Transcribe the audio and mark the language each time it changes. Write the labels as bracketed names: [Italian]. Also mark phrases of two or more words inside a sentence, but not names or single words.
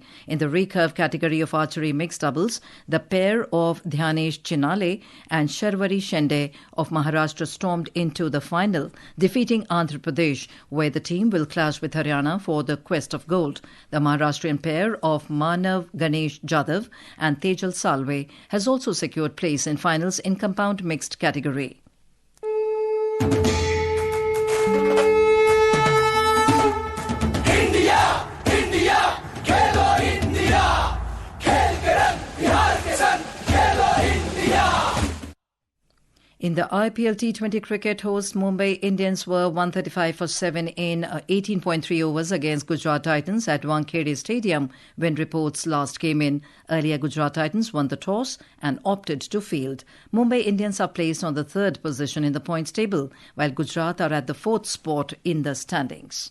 [English] In the recurve category of archery mixed doubles, the pair of Dhyanesh Chinale and Sharwari Shende of Maharashtra stormed into the final, defeating Andhra Pradesh, where the team will clash with Haryana for the quest of gold. The Maharashtrian pair of Manav Ganesh Jadhav and Tej Salve has also secured place in finals in compound mixed category. [Hindi] इंडिया, इंडिया, खेलो इंडिया, खेल के रंग बिहार के संग, खेलो इंडिया. [English] In the IPL T20 cricket, host Mumbai Indians were 135 for 7 in 18.3 overs against Gujarat Titans at Wankhede Stadium when reports last came in. Earlier, Gujarat Titans won the toss and opted to field. Mumbai Indians are placed on the third position in the points table, while Gujarat are at the fourth spot in the standings.